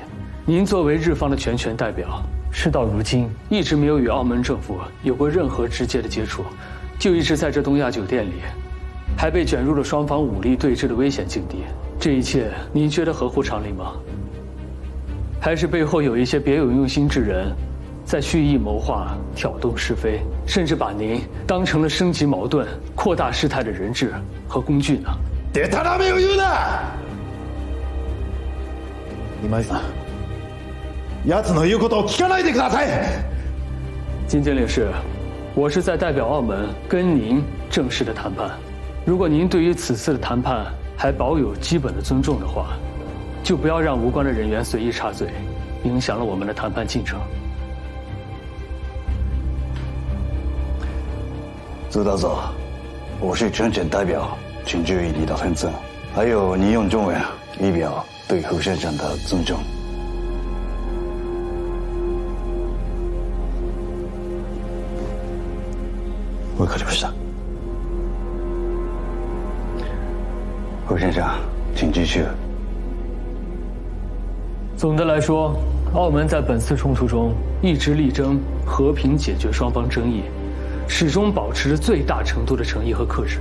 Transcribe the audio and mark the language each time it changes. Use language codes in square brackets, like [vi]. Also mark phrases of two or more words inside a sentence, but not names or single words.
[zh] 您作为日方的全权代表，事到如今一直没有与澳门政府有过任何直接的接触，就一直在这东亚酒店里，还被卷入了双方武力对峙的危险境地。这一切，您觉得合乎常理吗？还是背后有一些别有用心之人，在蓄意谋划、挑动是非，甚至把您当成了升级矛盾、扩大事态的人质和工具呢？ [ja] でたらめを言うな！今井さん。奴の言うことを聞かないでください。 [zh] 金经理事，我是在代表澳门跟您正式的谈判。如果您对于此次的谈判还保有基本的尊重的话，就不要让无关的人员随意插嘴，影响了我们的谈判进程。周大佐，我是全权代表，请注意你的分寸，还有你用中文以表对侯先生的尊重。 [ja] わかりました。 [zh] 侯先生，请继续。总的来说，澳门在本次冲突中一直力争和平解决双方争议，始终保持着最大程度的诚意和克制。